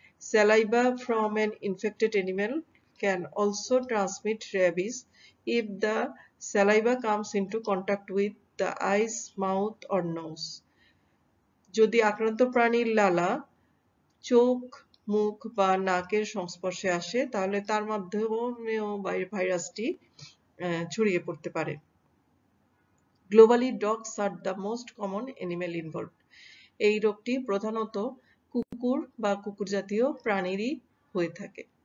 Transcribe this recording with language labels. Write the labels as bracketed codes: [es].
[en] Saliva from an infected animal can also transmit rabies if the saliva comes into contact with the eyes, mouth or nose। [bn] যদি আক্রান্ত প্রাণীর লালা চোখ, মুখ বা নাকের সংস্পর্শে আসে, তাহলে তার মাধ্যমেও ভাইরাসটি ছড়িয়ে পড়তে পারে। [en] Globally, dogs are the most common animal involved। [bn] এই রোগটি প্রধানত কুকুর বা কুকুর জাতীয় প্রাণীরই হয়ে থাকে।